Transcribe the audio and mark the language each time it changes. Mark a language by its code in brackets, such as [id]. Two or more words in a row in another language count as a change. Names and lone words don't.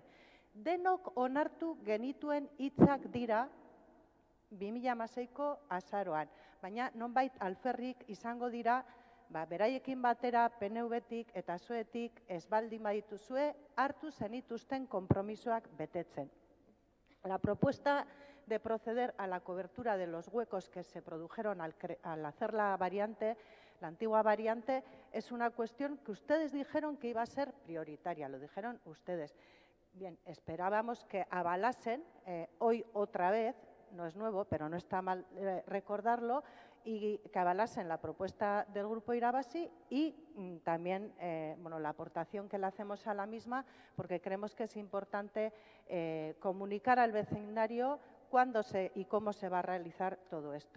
[eu] Denok onartu genituen hitzak dira 2016ko azaroan, baina nonbait alferrik izango dira, beraiekin batera PNV-tik eta zuetik ez baldin badituzue hartu zenituzten konpromisoak betetzen. [es] La propuesta de proceder a la cobertura de los huecos que se produjeron al hacer la variante, la antigua variante, es una cuestión que ustedes dijeron que iba a ser prioritaria, lo dijeron ustedes. Bien, esperábamos que avalasen hoy otra vez, no es nuevo, pero no está mal recordarlo, y que avalasen la propuesta del Grupo Irabazi y también la aportación que le hacemos a la misma, porque creemos que es importante comunicar al vecindario cuándo y cómo se va a realizar todo esto.